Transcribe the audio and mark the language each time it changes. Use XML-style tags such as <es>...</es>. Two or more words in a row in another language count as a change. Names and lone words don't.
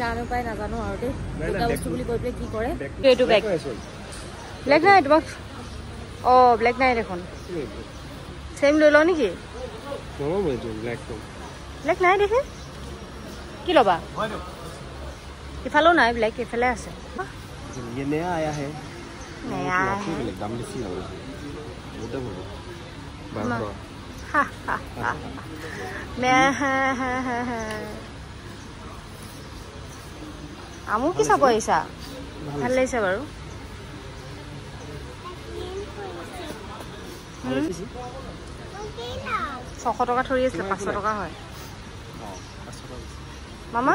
<as>জানো পাই নাজানো আৰু দে দুটা বস্তু বুলি কৈ পেলাই কি কৰে এইটো বেগ ব্লেক নাই তোমাক ব্লেক নাই দেখোন সেম লৈ লও নেকি ব্লেক নাই দেখে কি ল'বা ইফালেও নাই ব্লেক ইফালে আছে</as> <hi>ये नया आया है नया है दाम बेसी हो मोटा हो</hi> <as>আমু কি চাব আহিছা ভাল লাগিছে বাৰু 600 টকা থৰি আছে 500 টকা হয় মামা</as>